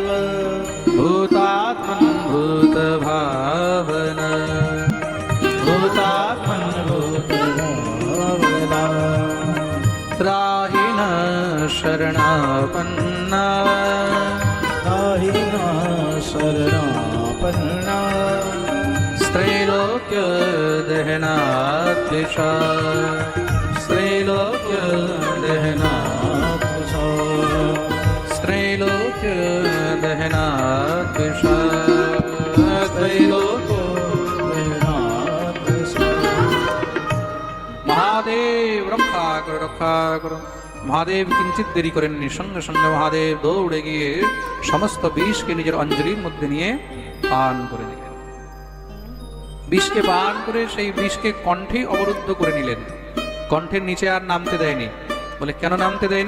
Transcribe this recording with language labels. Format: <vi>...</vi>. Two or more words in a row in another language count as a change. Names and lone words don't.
<sa>ভূতাত্মন ভূত ভাবনা, ভূতাত্মন ভূত ভাবনা, ত্রাহি না শরণাপন্না, ত্রাহি না শরণাপন্না, त्रैलोक्य दहनात्विषा, त्रैलोक्य दहनात्विषा, त्रैलोक्य दहनात्विषा, त्रैलोक्य दहनात्विषा।</sa> <hi>महादेव रक्षा करो, रक्षा करो।</hi> <bn>মহাদেব কিঞ্চিত দেরি করেননি, সঙ্গে সঙ্গে মহাদেব দৌড়ে গিয়ে সমস্ত বিষকে নিজের অঞ্জলির মধ্যে নিয়ে পান করে নিলেন। বিষকে পান করে সেই বিষকে কণ্ঠে অবরুদ্ধ করে নিলেন। কণ্ঠের নিচে আর নামতে দেয়নি। বলে কেন নামতে দেয়নি?</bn>